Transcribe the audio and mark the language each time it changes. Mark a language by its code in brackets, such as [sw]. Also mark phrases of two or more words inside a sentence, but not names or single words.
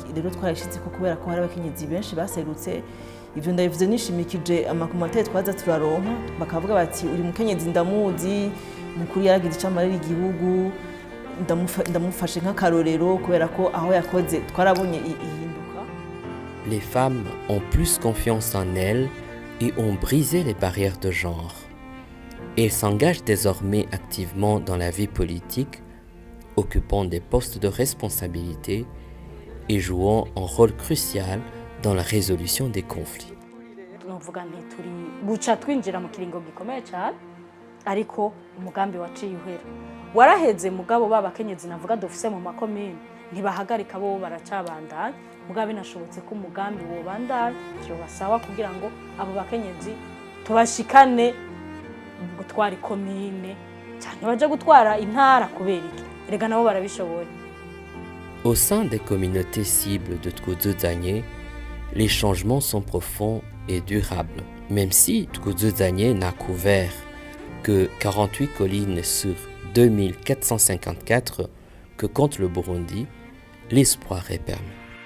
[rn] Rero twarishitse ko kubera ko hari abakenyezi benshi baserutse. Ivyo ndabivuze nishimikije amakomantere twaza turaronka, bakavuga bati uri mukenyezi ndamuzi, mukuru yaragize icamarira igihugu, ndamufashe nk'akarorero kubera ko aho yakoze twarabonye ihinduka. [fr] Les femmes ont plus confiance en elles et ont brisé les barrières de genre. Elles s'engagent désormais activement dans la vie politique, occupant des postes de responsabilité et jouant un rôle crucial dans la résolution des conflits. [rn] Novuga nti turi buca twinjira mu kiringo gikomeye cyane, ariko umugambi waciye uhera. Waraheze mugabo babakenyezi navuga dufise mu makomine ntibahagarika bo baracabandanya, mugabo binashobotse ko umugambi wo bandanya cyo basawa kugira ngo abo bakenyezi tubashikane gutwara ikomine cyane baje gutwara intara kubera iki erega nabo barabishoboye. [fr] Au sein des communautés cibles de Tkudzuzanye, les changements sont profonds et durables. Même si Tkudzuzanye n'a couvert que 48 collines sur 2454 que compte le Burundi, l'espoir est permis.